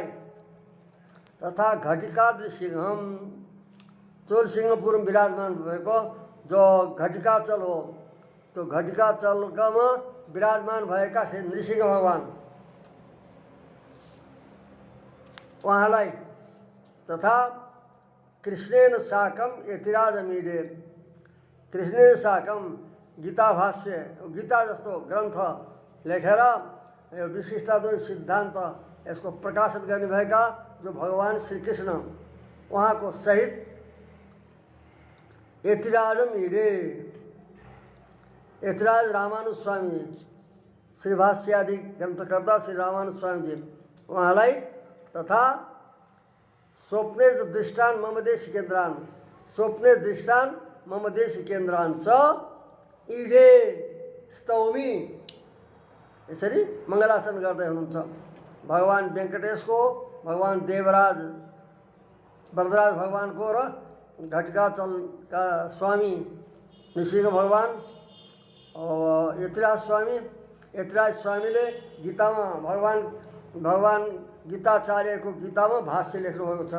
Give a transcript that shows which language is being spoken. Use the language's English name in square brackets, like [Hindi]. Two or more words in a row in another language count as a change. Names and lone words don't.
[Sanskrit] तथा घटिकाद्रि सिंहम, [Nepali] चोरसिंहपुरमा विराजमान भएको जो घटिकाचल हो, त्यो घटिकाचलकामा विराजमान भएका श्री नृसिंह भगवान उहाँलाई। [Sanskrit] तथा कृष्णेन साकम यतिराजमीडे। कृष्णेन साकम [Nepali] गीता भाष्य, गीता जस्तो ग्रन्थ लेखेर यो विशिष्टाद्वैत सिद्धान्त यसको प्रकाशन गर्नुभएका जो भगवान श्रीकृष्ण उहाँको सहित यतिराजमीडे, यतिराज रामानुस्वामी, श्रीभाष्यादि ग्रन्थकर्ता श्री रामानुस्वामीजी उहाँलाई। [Sanskrit] तथा स्वप्ने दृष्टान मम देश केन्द्रान स्वप्ने दृष्टान मम देश केन्द्रान च इडे स्तौमी [Nepali] यसरी मङ्गलाचरण गर्दै हुनुहुन्छ। भगवान वेङ्कटेशको, भगवान देवराज वरदराज भगवानको र घटकाचलका स्वामी नृसिंह भगवान यतिराज स्वामीले गीतामा भगवान गीताचार्यको गीतामा भाष्य लेख्नुभएको छ।